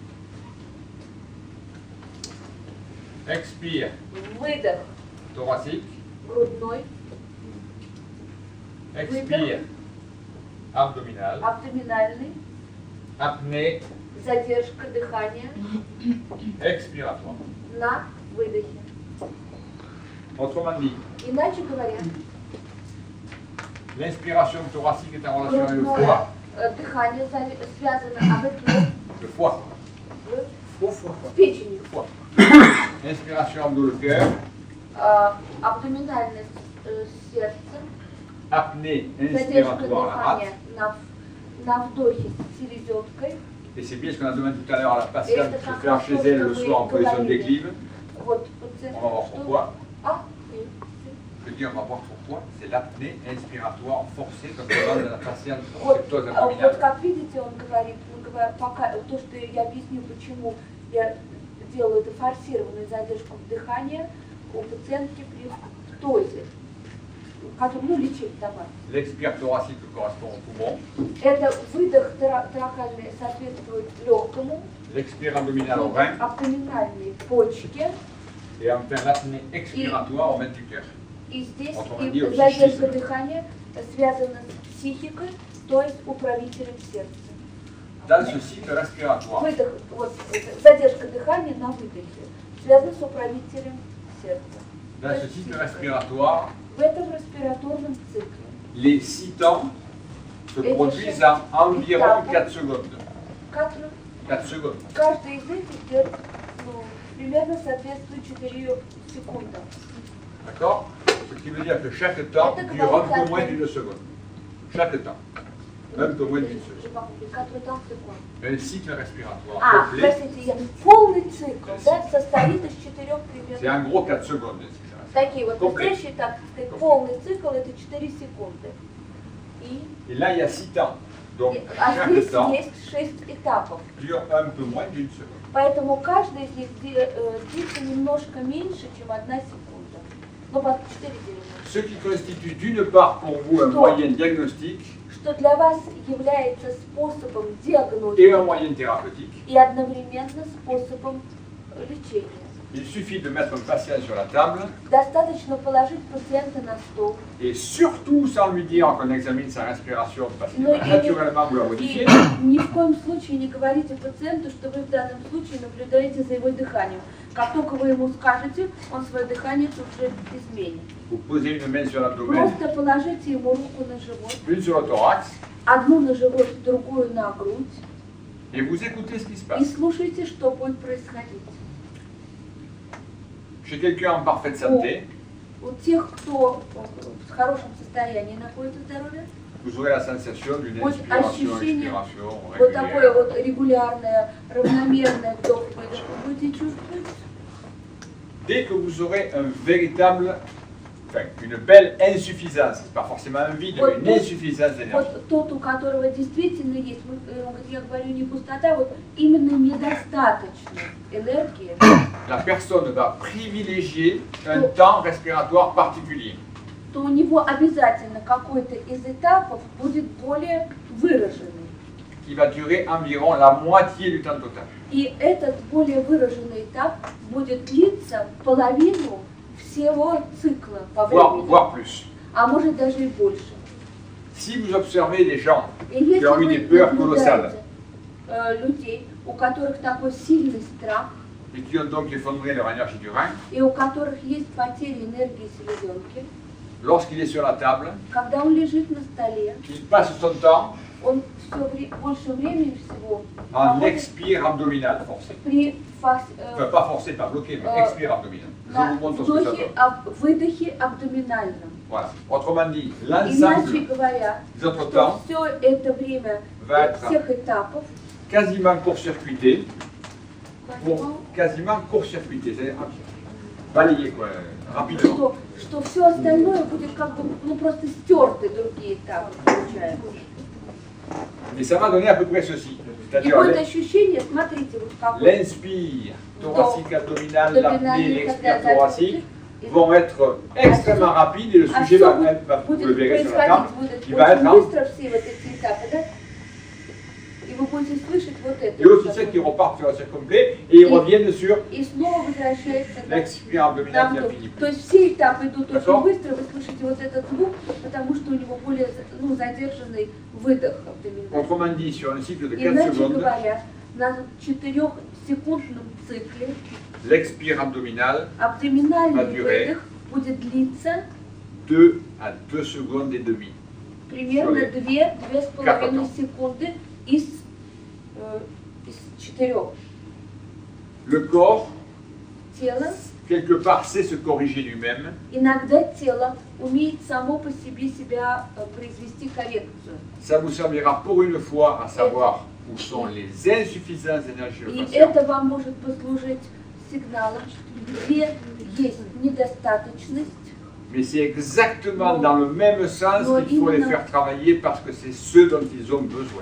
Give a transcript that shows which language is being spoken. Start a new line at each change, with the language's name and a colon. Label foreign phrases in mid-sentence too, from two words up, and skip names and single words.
French: Expire,
Russian: Выдох
French: thoracique.
Russian: грудной.
French: Expire, abdominal.
Russian: Абдоминальный.
French: Apnée,
Russian: Задержка дыхания
French: expiratoire.
Russian: на выдохе.
French: Autrement dit,
Russian: Иначе говоря,
French: l'inspiration thoracique est en relation avec le
Russian: грудное
French: foie.
Russian: дыхание связано avec
French: Le foie.
Russian: с печенью. Foie.
French: Inspiration abdo le cœur.
Russian: Абдоминальное сердце.
French: Apnée
Russian: Задержка
French: inspiratoire la rate.
Russian: дыхания на вдохе с селезенкой.
French: Et c'est bien ce qu'on a demandé tout à l'heure à la patiente Et de c'est faire un chez chose elle que le vous soir en position de
Russian: говорили.
French: déclive.
Russian: Вот
French: On
Russian: пациент,
French: va voir
Russian: что-
French: pourquoi. oui. Je dis on va voir pourquoi. C'est l'apnée inspiratoire forcée comme on donne à la patiente en
Russian: Вот,
French: septose
Russian: вот
French: abdominale.
Russian: как видите, он говорит, пока то, что я объясню, почему я делаю эту форсированную задержку дыхания у пациентки при птозе, которую лечить давай.
French: L'expire thoracique correspond au poumon.
Russian: Это выдох трахальный соответствует легкому,
French: L'expire abdominal au rein.
Russian: абдоминальной почке,
French: Et enfin l'apnée expiratoire au main du cœur.
Russian: и здесь
French: Autrement
Russian: и
French: dit, au
Russian: задержка
French: psychisme.
Russian: дыхания связана с психикой, то есть управителем сердца.
French: Dans ce cycle respiratoire,
Russian: Выдох, вот, это, задержка дыхания на выдохе связана с управителем сердца.
French: dans ce cycle respiratoire,
Russian: В этом респираторном цикле
French: les 6 temps se Et produisent je- en environ et 4 secondes.
Russian: который,
French: 4 secondes.
Russian: каждый из этих идет, ну, примерно соответствует 4 секундам.
French: D'accord? Ce qui veut dire que chaque temps
Russian: Это
French: dure un peu
Russian: говорит
French: moins
Russian: о-
French: d'une seconde. Chaque temps. Un peu moins d'une seconde. Je pas compris, 4 temps секунд. Un cycle respiratoire complet,
Russian: Простите, я полный цикл, да, состоит из 4
French: c'est
Russian: примерно.
French: en gros 4 secondes. le cycle respiratoire.
Russian: Такие вот
French: Complet.
Russian: настоящие, так сказать, полный цикл это 4 секунды.
French: Et là, il y a 6 temps. Donc,
Russian: А
French: chaque
Russian: здесь
French: temps
Russian: есть 6 этапов.
French: dure un peu moins d'une seconde.
Russian: Поэтому каждый из них длится немножко меньше, чем 1 секунда. Ну, вот 4 делим.
French: Ce qui constitue d'une part pour vous un
Russian: Что?
French: moyen diagnostique
Russian: Что для вас является способом
French: et un
Russian: диагностики
French: moyen thérapeutique.
Russian: и одновременно способом лечения.
French: Il suffit de mettre un patient sur la table
Russian: Достаточно положить пациента на стол.
French: et surtout sans lui dire qu'on examine sa respiration parce qu'il
Russian: Ну,
French: va naturellement vous la modifier.
Russian: И ни в коем случае не говорите пациенту, что вы в данном случае наблюдаете за его дыханием. Как только вы ему скажете, он свое дыхание тут же изменит.
French: Vous posez une main sur l'abdomen,
Russian: Просто положите ему руку на живот,
French: une sur le thorax
Russian: одну на живот, другую на грудь,
French: Et vous écoutez ce qui se
Russian: и
French: passe.
Russian: слушайте, что будет происходить.
French: Chez quelqu'un en parfaite santé,
Russian: У тех, кто в хорошем состоянии находится здоровье,
French: vous aurez la sensation d'une
Russian: вот
French: inspiration,
Russian: ощущение,
French: expiration
Russian: вот такое
French: régulière.
Russian: вот регулярное, равномерное вдох-выдох вы будете чувствовать.
French: Dès que vous aurez un véritable, enfin, une belle insuffisance, c'est pas forcément un vide, mais une insuffisance d'énergie.
Russian: Вот тот, у которого действительно есть, я говорю не пустота, вот именно недостаточно энергии,
French: La personne va privilégier un temps respiratoire particulier.
Russian: то у него обязательно какой-то из этапов будет более выраженный.
French: Qui va durer environ la moitié du temps total.
Russian: И этот более выраженный этап будет длиться половину всего цикла по времени,
French: Voire plus.
Russian: а может даже и больше.
French: Si vous observez des gens
Russian: И если
French: qui ont eu
Russian: вы
French: des peurs colossales
Russian: наблюдаете людей, у которых такой сильный страх,
French: et qui ont donc effondré leur énergie du rein,
Russian: и у которых есть потеря энергии селезенки,
French: lorsqu'il est sur la table,
Russian: когда он лежит на столе,
French: il passe son temps
Russian: он больше времени всего
French: en
Russian: проводит
French: expire abdominal forcé.
Russian: при
French: Enfin, pas forcé, pas bloqué, mais expire abdominal. Je
Russian: на
French: vous montre ce que ça
Russian: вдохе,
French: donne.
Russian: выдохе абдоминальном.
French: Voilà. Autrement dit,
Russian: Иначе
French: l'ensemble
Russian: говоря,
French: de notre
Russian: что
French: temps
Russian: все это время
French: va être
Russian: всех этапов
French: quasiment court-circuité, c'est-à-dire balayé quoi, rapidement.
Russian: что все остальное будет как бы просто стерты другие этапы, получается.
French: Et ça m'a donné à peu près ceci,
Russian: И
French: c'est-à-dire
Russian: будет ощущение, смотрите, вот как
French: l'inspire thoracique abdominal, l'apnée, l'expire thoracique
Russian: и
French: vont être extrêmement rapides et le
Russian: а
French: sujet
Russian: все
French: va, vous le
Russian: будет
French: verrez sur la
Russian: происходить
French: table,
Russian: будет
French: il va
Russian: очень
French: être en...
Russian: быстро все вот эти этапы, да? И вы будете слышать вот это.
French: Et aussi celles qui repartent sur un cercle complet et ils reviennent sur
Russian: И снова возвращается
French: l'expire abdominal qui a fini.
Russian: то есть все этапы идут очень
French: D'accord?
Russian: быстро, вы слышите вот этот звук, потому что у него более задержанный выдох абдоминальный.
French: Autrement dit, sur un cycle de 4
Russian: Иначе
French: secondes,
Russian: говоря, на 4-секундном цикле
French: l'expire abdominal
Russian: абдоминальный Матюре. выдох будет длиться
French: 2 à 2 secondes et demie.
Russian: примерно Человек. 2-2,5 Как секунды из 4.
French: Le corps,
Russian: Тело,
French: quelque part, sait se corriger lui-même.
Russian: иногда тело умеет само по себе себя произвести коррекцию.
French: Ça vous servira pour une fois à savoir où sont les insuffisances d'énergie chez le
Russian: И
French: patient.
Russian: это вам может послужить сигналом, где есть недостаточность.
French: Mais c'est exactement dans le même sens qu'il faut les faire travailler parce que c'est ce dont ils ont besoin.